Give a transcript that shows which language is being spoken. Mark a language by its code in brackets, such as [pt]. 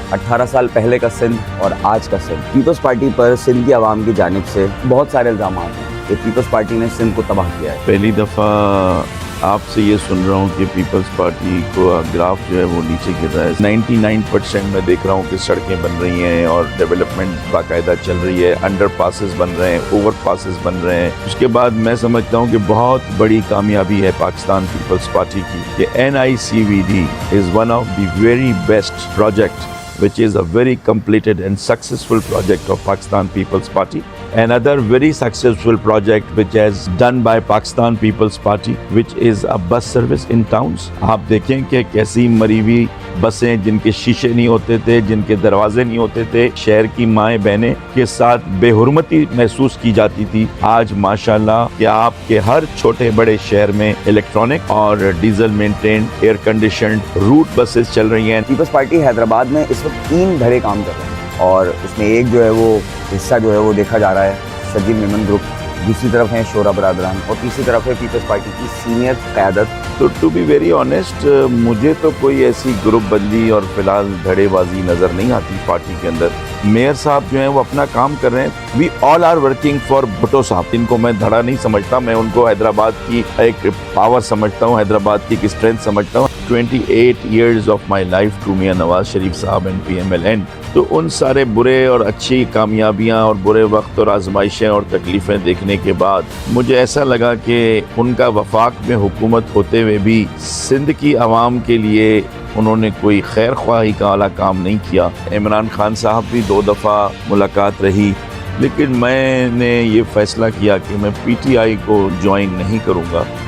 [ur] 18 سال پہلے کا سندھ اور آج کا سندھ. پیپلز پارٹی پر سندھ کی عوام کی جانب سے بہت سارے الزامات ہیں کہ پیپلز پارٹی نے سندھ کو تباہ کیا ہے. پہلی دفعہ آپ سے یہ سن رہا ہوں کہ پیپلز پارٹی کو گراف جو ہے وہ نیچے گر رہا ہے. 99% میں دیکھ رہا ہوں کہ سڑکیں بن رہی ہیں اور ڈیولپمنٹ باقاعدہ چل رہی ہے. انڈر پاسز بن رہے ہیں، اوور پاسز بن رہے ہیں. اس کے بعد میں سمجھتا ہوں کہ بہت بڑی کامیابی ہے پاکستان پیپلز پارٹی کی کہ [en] NICVD is one of the very best project which is a very completed and successful project of Pakistan People's Party. Another very successful project which has done by Pakistan People's Party, which is a bus service in towns. [ur] آپ دیکھیں کہ کیسی مری ہوئی بسیں جن کے شیشے نہیں ہوتے تھے، جن کے دروازے نہیں ہوتے تھے، شہر کی مائیں بہنیں کے ساتھ بے حرمتی محسوس کی جاتی تھی. آج ماشاءاللہ کہ آپ کے ہر چھوٹے بڑے شہر میں الیکٹرانک اور diesel maintained year conditioned route buses چل رہی ہیں. پیپلز پارٹی حیدرآباد میں اس وقت 3 دھڑے کام کر رہے ہیں، اور اس میں ایک جو ہے وہ حصہ جو ہے وہ دیکھا جا رہا ہے سجل میمن گروپ، دوسری طرف ہیں شورا برادران، اور تیسری طرف ہے پیپلز پارٹی کی سینئر قیادت. تو [en] to be very honest [ur] مجھے تو کوئی ایسی گروپ بندی اور فی الحال دھڑے بازی نظر نہیں آتی پارٹی کے اندر. میئر صاحب جو ہیں وہ اپنا کام کر رہے ہیں. [en] we all are working for [ur] بھٹو صاحب. ان کو میں دھڑا نہیں سمجھتا، میں ان کو حیدرآباد کی ایک پاور سمجھتا ہوں، حیدرآباد کی ایک اسٹرینتھ سمجھتا ہوں. [en] 28 years of my life to Mian Nawaz Sharif صاحب and PMLN. [ur] تو ان سارے برے اور اچھی کامیابیاں اور برے وقت اور آزمائشیں اور تکلیفیں دیکھنے کے بعد مجھے ایسا لگا کہ ان کا وفاق میں حکومت ہوتے ہوئے بھی سندھ کی عوام کے لیے انہوں نے کوئی خیر خواہی کا اعلیٰ کام نہیں کیا. عمران خان صاحب بھی 2 دفعہ ملاقات رہی، لیکن میں نے یہ فیصلہ کیا کہ میں PTI کو جوائن نہیں کروں گا.